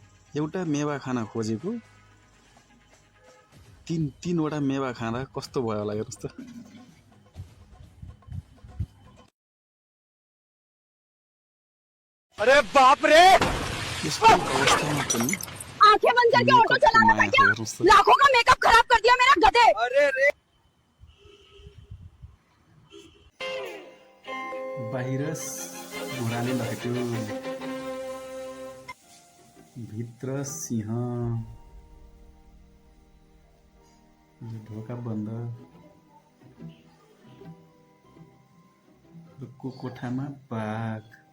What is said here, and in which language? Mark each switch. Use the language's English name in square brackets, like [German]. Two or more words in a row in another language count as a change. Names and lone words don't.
[Nepali] एउटा मेवा खान खोजेको तीनवटा मेवा खाँदा कस्तो भयो होला हेर्नुस् त। [Hindi] अरे बाप रे! [Nepali] यस्तो अवस्थामा पनि [Hindi] आंखें बंद करके ऑटो चलाना था क्या? लाखों का मेकअप खराब कर दिया मेरा गधे। अरे रे! [Nepali] बाहिर घोडाले लखेट्यो, भित्र सिंह, ढोका बन्द, कोठामा बाघ।